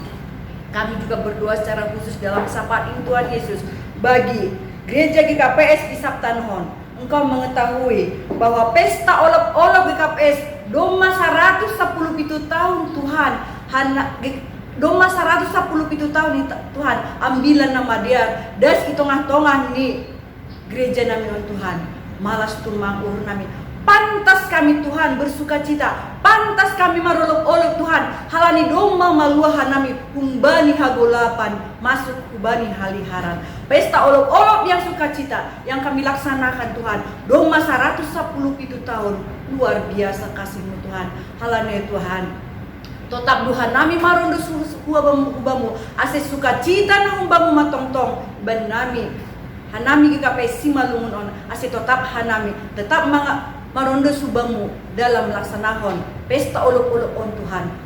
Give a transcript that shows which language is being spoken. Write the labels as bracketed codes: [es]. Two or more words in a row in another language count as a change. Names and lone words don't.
[id] Kami juga berdoa secara khusus dalam sapaan ini Tuhan Yesus bagi Gereja GKPS di Saptanhon. Engkau mengetahui bahwa pesta olok-olok GKPS Doma 110 tahun Tuhan. Doma 110 tahun Tuhan. [smu] Ambilan nama dia das [id] di tengah-tengah [smu] ni gereja nami Tuhan. Malas tumang urun nami. [id] Pantas kami Tuhan bersuka cita. Pantas kami marolok-olok Tuhan. [smu] Halani doma maluahan nami humbani hagolapan masuk hubani haliharan. [id] Pesta olok-olok yang sukacita yang kami laksanakan Tuhan. Doma 110 tahun. Luar biasa kasih-Mu Tuhan. [smu] Halani Tuhan. Tetap Tuhan nami marondo hubamu ase sukacita na humbamu matong-tong ban nami. Hanami GKPS Simalungun on ase tetap hanami tetap marondo subamu dalam laksanahon pesta olok-olok on Tuhan.